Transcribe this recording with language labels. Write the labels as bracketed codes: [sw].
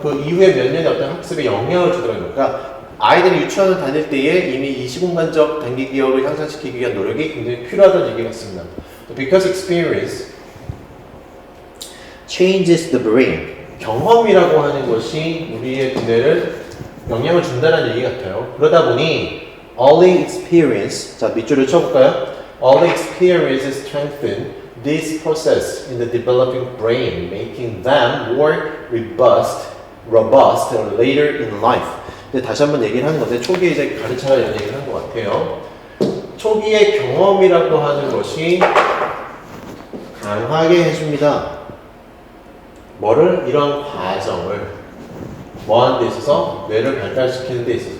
[ko] 그 이후의 몇 년의 어떤 학습에 영향을 주더라고요. 그러니까 아이들이 유치원을 다닐 때에 이미 이 시공간적 단기 기억을 향상시키기 위한 노력이 굉장히 필요하다는 얘기 같습니다. [en] Because experience changes the brain. [ko] 경험이라고 하는 것이 우리의 두뇌를 영향을 준다는 얘기 같아요. 그러다 보니 [en] early experience, [ko] 자 밑줄을 쳐볼까요? [en] Early experience strengthen this process in the developing brain, making them more robust later in life. [ko] 근데 다시 한번 얘기를 하는 건데 초기에 이제 가르쳐라 이런 얘기를 한 것 같아요. 초기의 경험이라고 하는 것이 강하게 해줍니다. 뭐를? 이런 과정을 뭐 하는 데 있어서 뇌를 발달시키는 데 있어서.